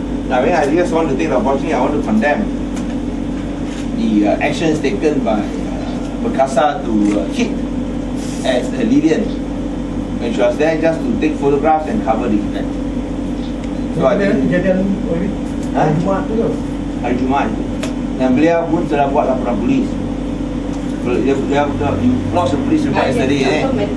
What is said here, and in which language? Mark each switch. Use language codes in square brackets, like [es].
[en] I mean, I just want to take the opportunity, I want to condemn the actions taken by Perkasa to hit at Lilian when she was there just to take photographs and cover the event. So I think [ms] kejadian hari Jumaat tu ke? Hari Jumaat. Dan beliau pun telah buat laporan polis. [en] Dia lodge a police report yesterday.